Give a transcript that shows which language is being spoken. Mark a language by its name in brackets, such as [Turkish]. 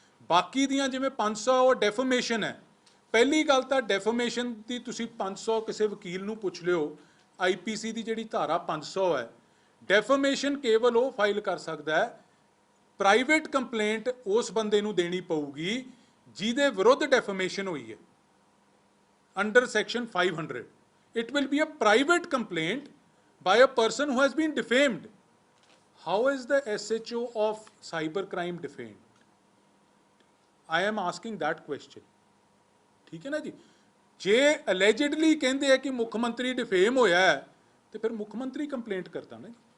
[Punjabi] ਬਾਕੀ ਦੀਆਂ ਜਿਵੇਂ 500 ਉਹ ਡੈਫੇਮੇਸ਼ਨ ਹੈ। ਪਹਿਲੀ ਗੱਲ ਤਾਂ ਡੈਫੇਮੇਸ਼ਨ ਦੀ ਤੁਸੀਂ 500 ਕਿਸੇ ਵਕੀਲ ਨੂੰ ਪੁੱਛ ਲਿਓ, IPC ਦੀ ਜਿਹੜੀ ਧਾਰਾ 500 ਹੈ, ਡੈਫੇਮੇਸ਼ਨ ਕੇਵਲ ਉਹ ਫਾਈਲ ਕਰ ਸਕਦਾ ਹੈ, ਪ੍ਰਾਈਵੇਟ ਕੰਪਲੇਂਟ ਉਸ ਬੰਦੇ ਨੂੰ ਦੇਣੀ ਪਊਗੀ ਜਿਹਦੇ ਵਿਰੁੱਧ ਡੈਫੇਮੇਸ਼ਨ ਹੋਈ ਹੈ, under section 500। [English] It will be a private complaint by a person who has been defamed। how is the SHO of cyber crime defamed? I am asking that question. [Punjabi] ਠੀਕ ਹੈ ਨਾ ਜੀ, ਜੇ ਅਲੈਜਡਲੀ ਕਹਿੰਦੇ ਆ ਕਿ ਮੁੱਖ ਮੰਤਰੀ ਡਿਫੇਮ ਹੋਇਆ ਹੈ ਤੇ ਫਿਰ ਮੁੱਖ ਮੰਤਰੀ ਕੰਪਲੇਂਟ ਕਰਦਾ ਨਾ ਜੀ।